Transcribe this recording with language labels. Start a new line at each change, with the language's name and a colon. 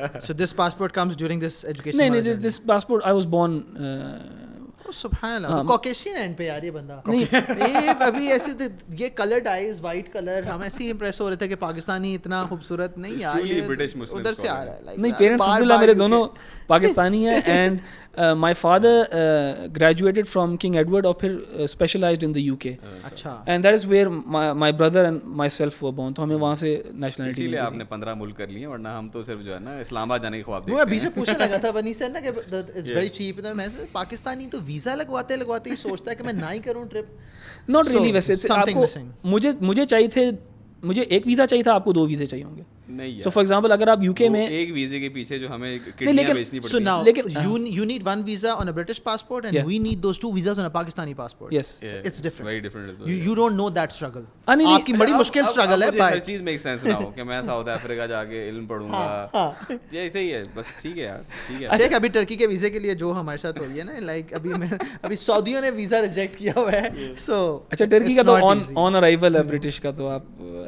English: So this passport comes during this education? نہیں, this passport I was born
Urdu: سبحان اللہ, Caucasian and پہ یار یہ بندہ, یہ ابھی ایسے یہ کلرڈ آئیز, وائٹ کلر, ہم ایسے ہی امپریس ہو رہے تھے کہ پاکستانی اتنا خوبصورت نہیں یار, یہ ادھر سے آ رہا ہے. نہیں, پیرنٹس الحمدللہ میرے دونوں پاکستانی ہیں, and
English: my father graduated from King Edward
Urdu: اور پھر
English: specialized in the UK.
Urdu: اچھا.
English: And that is where my brother and myself were born.
Urdu: تو ہمیں وہاں سے nationality. اسی لیے آپ نے 15 ملک کر لیے, ورنہ ہم تو صرف جو ہے نا اسلام آباد جانے کی خواب دیکھتے ہیں. ہیں. میں ابھی سے پوچھنے لگا تھا بنی سے نا کہ
English: it's very cheap.
Urdu: میں پاکستانی تو ویزا لگواتے ہی سوچتا ہے کہ میں نہ ہی کروں ٹرپ. Not really ویسے آپ کو مجھے چاہیے تھے, مجھے ایک ویزا چاہیے تھا, آپ کو 2 ویزے چاہیے ہوں گے.
English: so for example
Urdu: اگر آپ UK میں ایک ویزے کے پیچھے جو ہمیں کڈنیاں بیچنی پڑتی ہیں,
English: لیکن you need one visa on a British passport and we need those 2 visas on a Pakistani passport. Yes, it's different, very different as well. You don't know that struggle.
Urdu: آپ کی بڑی مشکل struggle ہے. ہر چیز میک سینس نہ ہو کہ میں South Africa جا کے علم پڑھوں گا, یہ ایسے ہی ہے بس. ٹھیک ہے یار, ٹھیک ہے. دیکھ ابھی ٹرکی کے ویزے کے لیے جو ہمارے ساتھ ہو رہی ہے نا, لائک ابھی سعودیوں نے ویزا ریجیکٹ کیا ہوا ہے. سو اچھا, ٹرکی کا تو آن ارائیول ہے, برٹش کا تو آپ,